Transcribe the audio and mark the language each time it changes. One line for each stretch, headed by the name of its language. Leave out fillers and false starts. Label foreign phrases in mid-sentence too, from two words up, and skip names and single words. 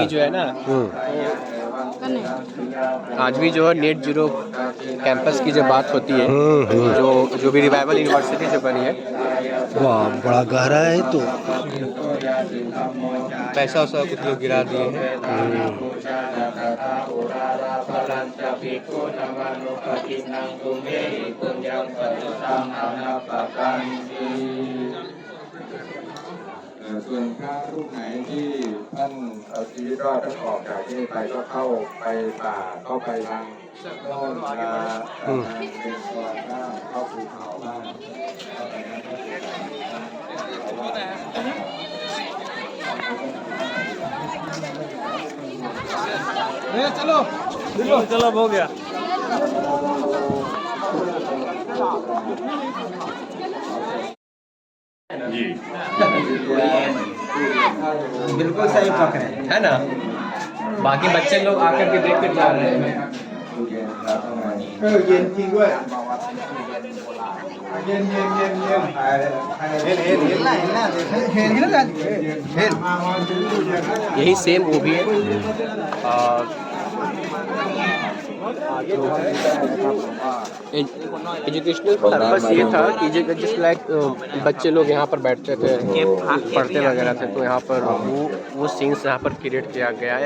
Hindi: जो है ना आज भी जो है
English: net zero campus
Hindi: की जो बात होती है जो भी
English: revival university
Hindi: जो बनी है वाह बड़ा गहरा है तो पैसा वैसा कुछ लोग गिरा दिए हैं।
Thai: ส่วนพระรูปไหนที่ท่านเอาชีวิตรอดท่านออกจากที่นี่ไปก็เข้าไปป่าเข้าไปทางโน่นทางเป็นตัวบ้างเข้าภูเขาบ้างเข้าไปนั้นก็
Hindi: चलो हो गया। बिल्कुल सही पकड़े है ना। बाकी बच्चे लोग आकर के देख कर जा रहे हैं।
Thai: เย็นจริงด้วยเย็นเย็นเย็นเย็นเห็น
Hindi: यही सेम वो भी है।
English: educational purpose
Hindi: ये था कि
English: just like
Hindi: बच्चे लोग यहाँ पर बैठते थे, पढ़ते वगैरह थे, तो यहाँ पर वो सीन्स यहाँ पर क्रिएट किया गया है।